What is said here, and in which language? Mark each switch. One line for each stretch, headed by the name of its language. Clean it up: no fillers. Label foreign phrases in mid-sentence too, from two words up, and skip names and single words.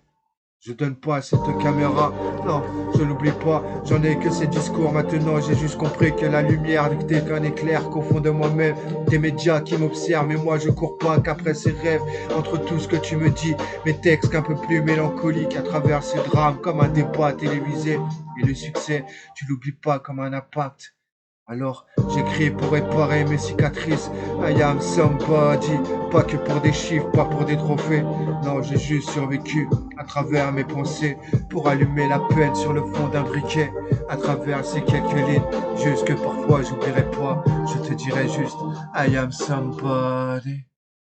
French: Je donne pas à cette caméra, non, je n'oublie pas, j'en ai que ces discours maintenant, j'ai juste compris que la lumière n'était qu'un éclair qu'au fond de moi-même, des médias qui m'observent, mais moi je cours pas qu'après ces rêves, entre tout ce que tu me dis, mes textes un peu plus mélancoliques à travers ces drames, comme un débat télévisé, et le succès, tu l'oublies pas comme un impact. Alors j'écris pour réparer mes cicatrices.
English: I am somebody.
French: Pas que pour des chiffres, pas pour des trophées. Non, j'ai juste survécu à travers mes pensées pour allumer la peine sur le fond d'un briquet. À travers ces quelques lignes, juste que parfois j'oublierai pas. Je te dirai juste
English: I am somebody.